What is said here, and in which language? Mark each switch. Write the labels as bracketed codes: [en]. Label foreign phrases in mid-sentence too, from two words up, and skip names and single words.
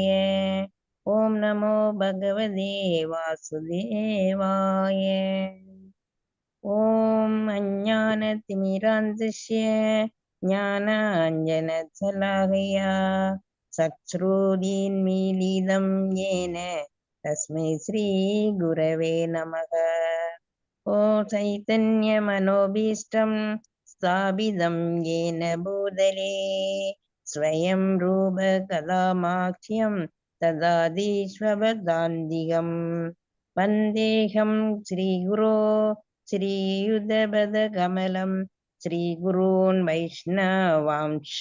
[sa] ॐ नमो भगवते वासुदेवाय. ॐ अज्ञानतिमिरान्धस्य ज्ञानाञ्जनशलाकया चक्ष्रुतीन्मीलितं येन तस्मै श्री गुरवे नमः. ओ चैतन्यमनोभीष्टं स्थापितं येन भूतले स्वयं रूप कदामाक्ष्यम् तदादीस्वपदान्तिकम् वन्देकम् श्रीगुरो श्रीयुतपदकमलं श्रीगुरून् वैष्णवांश